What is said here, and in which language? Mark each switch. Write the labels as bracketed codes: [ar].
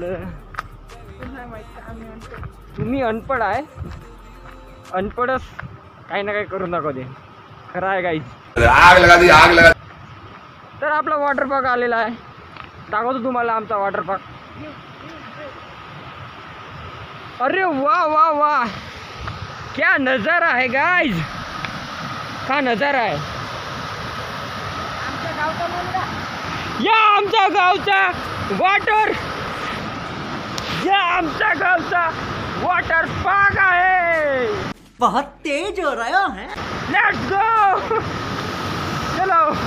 [mr] नाही माहिती आम्ही म्हणतो. तुम्ही अनपड आहे. अनपडच काही ना काही करून दाखवते. खरं आहे गाईज. [hi] आग लगा दी, आग लगा. [mr] तर आपला वॉटर पार्क आलेला आहे. दाखवतो तुम्हाला आमचा वॉटर पार्क. [hi] अरे वाह वाह वाह, क्या नजारा है गाइज. [mr] का नजारा आहे. आमच्या गावचा मुलगा. या आमच्या गावचा वॉटर, या आमच्या गावचा वॉटर पार्क आहे. [hi] बहुत तेज हो रहा है। [en] Let's go. [hi] चलो.